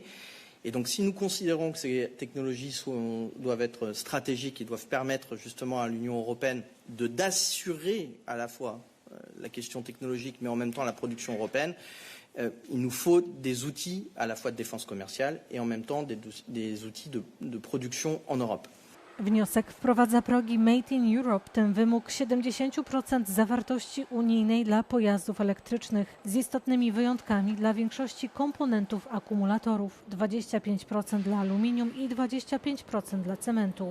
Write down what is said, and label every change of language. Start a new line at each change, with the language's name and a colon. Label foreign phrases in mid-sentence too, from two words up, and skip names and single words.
French: Et donc si nous considérons que ces technologies doivent être stratégiques et doivent permettre justement à l'Union européenne d'assurer à la fois la question technologique, mais en même temps la production européenne, il nous faut des outils à la fois de défense commerciale et en même temps des outils de production en Europe.
Polish: Wniosek wprowadza progi
English: Made in Europe,
Polish: tym wymóg 70% zawartości unijnej dla pojazdów elektrycznych, z istotnymi wyjątkami dla większości komponentów akumulatorów, 25% dla aluminium i 25% dla cementu.